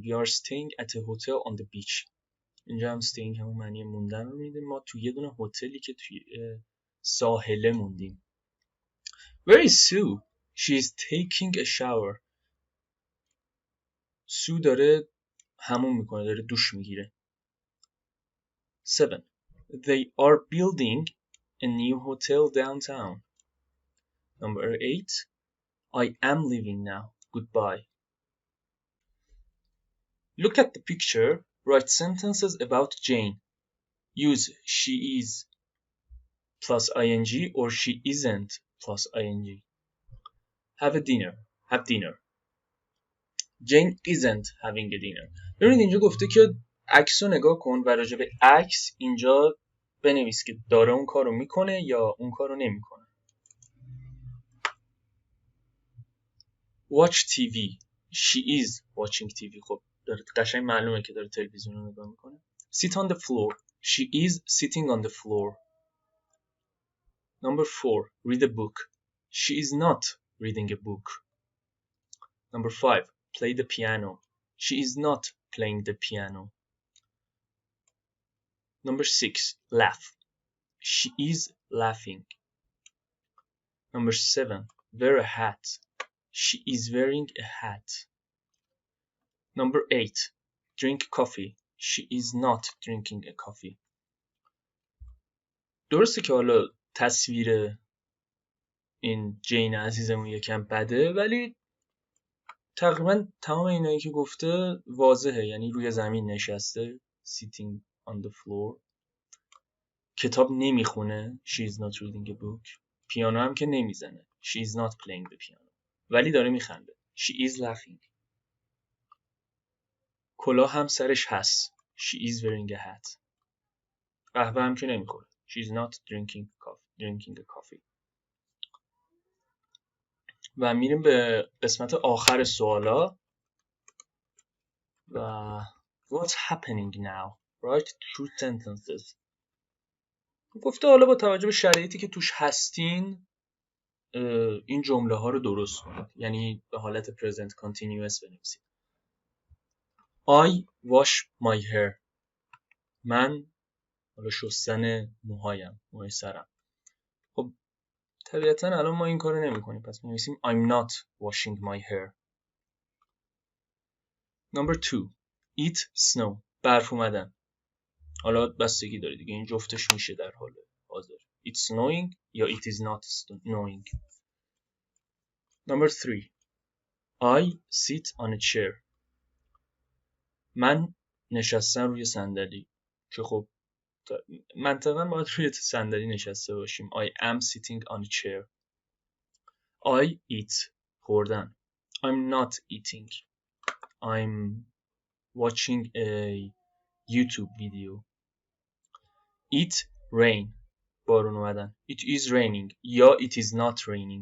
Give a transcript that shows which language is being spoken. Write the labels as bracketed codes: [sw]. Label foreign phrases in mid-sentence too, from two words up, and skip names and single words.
[en] We are staying at a hotel on the beach. [fa] اینجا هم staying همون معنی موندن رو میده. ما توی یه دونه هتلی که توی ساحله موندیم. [en] Where is Sue? She is taking a shower. [fa] سو داره همون میکنه، داره دوش میگیره. [en] 7. They are building a new hotel downtown. Number 8. I am leaving now. Goodbye. Look at the picture. Write sentences about Jane. Use she is plus ing or she isn't plus ing. Have a dinner. Have dinner. Jane isn't having a dinner. [fa] ببینید اینجا گفته که عکس رو نگاه کن و راجع به عکس اینجا بنویس که داره اون کارو میکنه یا اون کارو نمیکنه. [en] Watch TV. She is watching TV. خب داره قشنگ معلومه که داره تلویزیون رو نگاه میکنه. Sit on the floor. She is sitting on the floor. Number 4. Read a book. She is not reading a book. Number 5. Play the piano. She is not playing the piano. Number 6. Laugh. She is laughing. Number 7. Wear a hat. She is wearing a hat. Number 8. Drink coffee. She is not drinking a coffee. [fa] درسته که حالا تصویر این جین عزیزمون یکم بده ولی تقریبا تمام اینایی که گفته واضحه، یعنی روی زمین نشسته [en] sitting on the floor، [fa] کتاب نمیخونه [en] she is not reading a book، [fa] پیانو هم که نمیزنه [en] she is not playing the piano [fa] ولی داره میخنده [en] she is laughing، [fa] کلاه هم سرش هست [en] she is wearing a hat، [fa] قهوه هم که نمیخوره [en] she is not drinking a coffee. [fa] و میریم به قسمت آخر سوالا و [en] what's happening now? Write true sentences. [fa] گفته حالا با توجه به شرایطی که توش هستین این جمله ها رو درست کنید، یعنی به حالت [en] present continuous [fa] بنویسید. [en] I wash my hair. [fa] من حالا شستن موهای سرم. خب طبیعتا الان ما این کارو نمی‌کنیم، پس می‌نویسیم [en] I'm not washing my hair. Number 2 It snow. [fa] برف اومدن. حالا بستگی داره دیگه، این جفتش میشه در حال حاضر. [en] It's snowing یا it is not snowing. Number 3 I sit on a chair. [fa] من نشستم روی صندلی، که خب منطقاً باید روی صندلی نشسته باشیم. [en] I am sitting on a chair. I eat. خوردن. I'm not eating. I'm watching a YouTube video. It rain. [fa] بارون اومدن. [en] It is raining یا it is not raining.